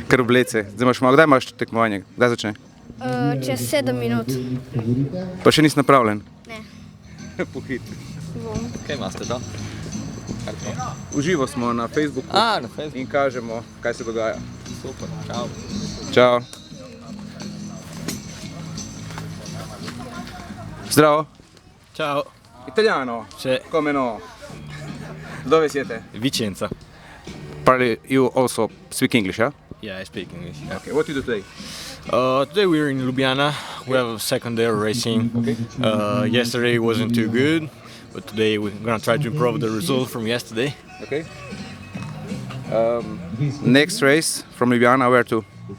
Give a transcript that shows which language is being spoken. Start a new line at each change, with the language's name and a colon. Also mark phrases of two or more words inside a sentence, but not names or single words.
Slovenian: Kar oblece. Kdaj imaš tekmovanje? Kdaj začne? Čez 7 minut. Pa še nisi napravljen? Ne. Pohitri. Kaj imate to? Uživo smo na Facebooku Na Facebooku. in kažemo, kaj se dogaja. Super, čau. Ciao. Zdravo.
Italian: Ciao. Italiano. Sì. Come no? Dove siete? Vicenza.
English: Probably you also speak English, yeah? Yeah, I speak English. Okay, what do you do today? Today we're in Ljubljana. We have a second day of racing. Yesterday wasn't too good, but today we're gonna try to improve the result from yesterday. Okay. Next race from Ljubljana, where to?